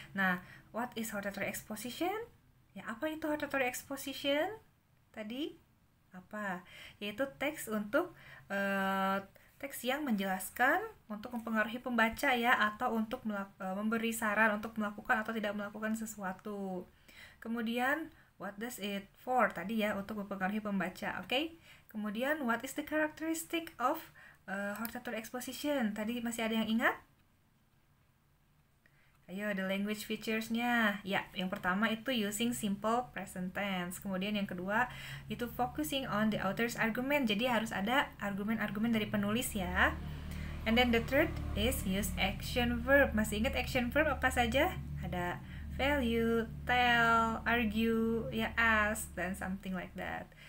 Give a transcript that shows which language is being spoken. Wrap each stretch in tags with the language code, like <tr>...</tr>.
<en>Nah, what is hortatory exposition?</en> <id>Ya, apa itu hortatory exposition? Tadi apa? Yaitu teks untuk teks yang menjelaskan untuk mempengaruhi pembaca ya, atau untuk memberi saran untuk melakukan atau tidak melakukan sesuatu.</id> <en>Kemudian what does it for?</en> <id>Tadi ya, untuk mempengaruhi pembaca. Oke.</id> <en>Kemudian what is the characteristic of hortatory exposition?</en> <id>Tadi masih ada yang ingat?</id> <en>Ayo, the language features-nya.</en> <id>Ya, yang pertama itu</id> <en>using simple present tense.</en> <id>Kemudian yang kedua itu</id> <en>focusing on the author's argument.</en> <id>Jadi harus ada argumen-argumen dari penulis ya.</id> <en>And then the third is use action verb.</en> <id>Masih ingat action verb apa saja?</id> <en>Ada value, tell, argue, ya, ask, dan something like that.</en>